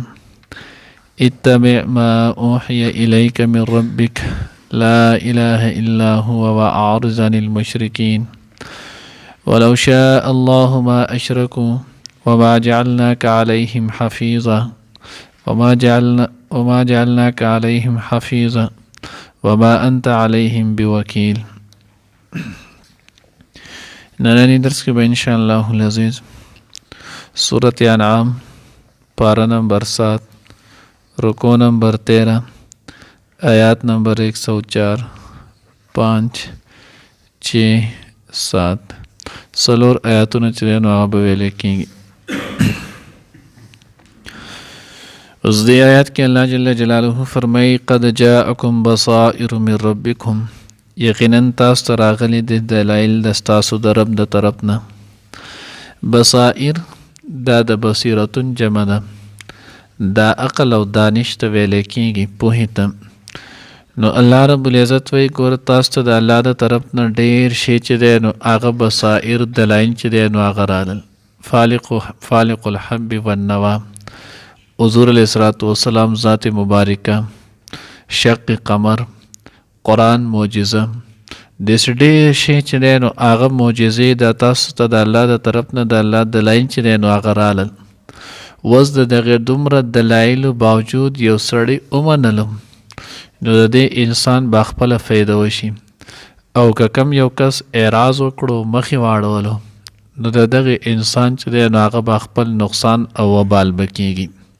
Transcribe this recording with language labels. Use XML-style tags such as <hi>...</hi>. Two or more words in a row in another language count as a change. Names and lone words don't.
<ar>اتبع ما أوحي إليك من ربك لا إله إلا هو وأعرض عن المشركين ولو شاء الله ما أشركوا وما جعلناك عليهم حفيظا وما جعلناك عليهم حفيظا وما أنت عليهم بوكيل.</ar> <ps>ننني درس کې به</ps> <ar>ان شاء الله العزیز</ar> <ps>سورۃ انعام پارہ نمبر 7 رکو نمبر 13 آیات نمبر 104 5 6 7 سلور آیاتونه چې نو هغه به ویل کېږي. اوس دې آیات کې الله</ps> <ar>جل جلاله</ar> <ps>فرمایي</ps> <ar>قد جاءکم بصائر من ربکم،</ar> <ps>یقینا تاسو ته راغلي د دلایل د ستاسو د رب د طرف نه. بصائر دا د بصیرتون جمع ده، دا عقل او دانش ته ویل کېږي، پوهې ته. نو الله</ps> <ar>رب العزت</ar> <ps>وایي ګوره تاسو ته د الله د طرف نه ډېر شی چې دی نو هغه بصائر دلایل چې دی نو هغه رالل.</ps> <ar>فالق الحب والنوا،</ar> <ps>حضور</ps> <ar>علیه الصلاة والسلام</ar> <ps>ذات مبارکه، شق قمر، قرآن معجزه، داسې ډېر شی چې دی نو هغه معجزې د تاسو ته د الله د طرف نه د الله دلایل چې دی نو هغه رالل. اوس د دغې دومره دلایلو باوجود یو سړی ومنلو نو د دې انسان به خپله فایده وشي، او که کم یو کس اعراض وکړو مخې واړولو نو د دغې انسان چې دی نو هغه به خپل نقصان او وبال به کېږي.</ps>